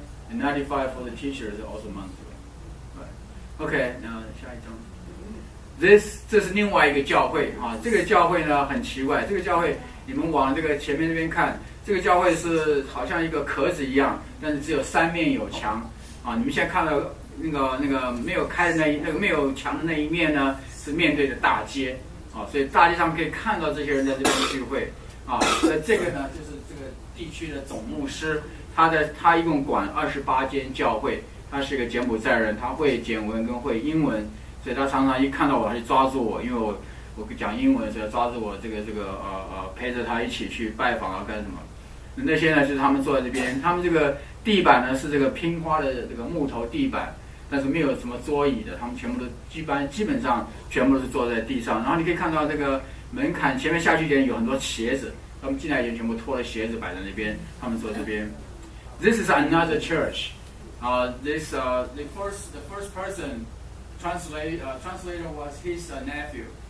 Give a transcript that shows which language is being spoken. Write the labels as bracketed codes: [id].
[en] And 95 for the teachers also monthly. [zh] Right. OK, 那下一张。这是另外一个教会这个教会呢很奇怪，这个教会你们往这个前面那边看，这个教会是好像一个壳子一样，但是只有3面有墙你们现在看到那个没有开的那个没有墙的那一面呢，是面对着大街所以大街上可以看到这些人在这边聚会那这个呢就是这个地区的总牧师。他一共管28间教会，他是一个柬埔寨人，他会柬文跟会英文，所以他常常一看到我，他就抓住我，因为我讲英文，所以抓住我陪着他一起去拜访干什么。那些呢就是他们坐在这边，他们这个地板呢是这个拼花的这个木头地板，但是没有什么桌椅的，他们全部都基本上全部都是坐在地上。然后你可以看到这个门槛前面下去一点有很多鞋子，他们进来以前全部脱了鞋子摆在那边，他们坐这边。 [en] This is another church. The first person translator was his nephew.